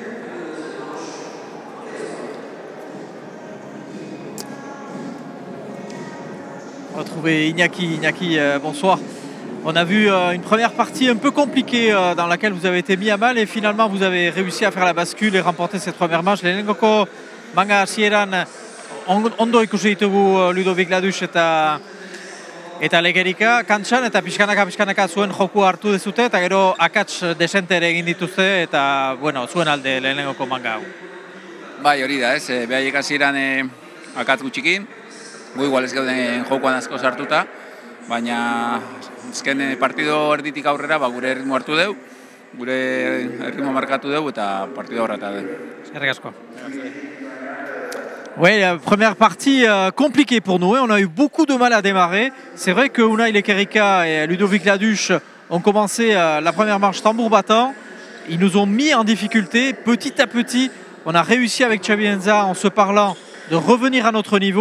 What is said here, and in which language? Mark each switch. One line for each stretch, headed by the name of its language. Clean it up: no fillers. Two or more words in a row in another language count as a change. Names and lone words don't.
French: On va retrouver Iñaki. Iñaki, bonsoir. On a vu une première partie un peu compliquée dans laquelle vous avez été mis à mal et finalement vous avez réussi à faire la bascule et remporter cette première manche.
Basque: Lehenengoko manga hasieran ondo ikusi ditugu Ludovic Laduche eta Lequerika kantxan eta pixkanaka zuen joku hartu dezute eta gero akats desente ere egin dituzte eta bueno, zuen alde lehenengoko manga hau. Bai, hori da, behaiek hasieran akats gutxikin, gu igual ez gauden jokoan asko sartuta, baina azken partido erditik aurrera gure erritmo hartu dugu, gure erritmo markatu dugu eta partido horreta dugu. Eskerrik asko.
French: Oui, la première partie compliquée pour nous. On a eu beaucoup de mal à démarrer. C'est vrai que Unai Lequerika et Ludovic Laduche ont commencé la première manche tambour battant. Ils nous ont mis en difficulté. Petit à petit, on a réussi avec Xavi Enza, en se parlant, de revenir à notre niveau.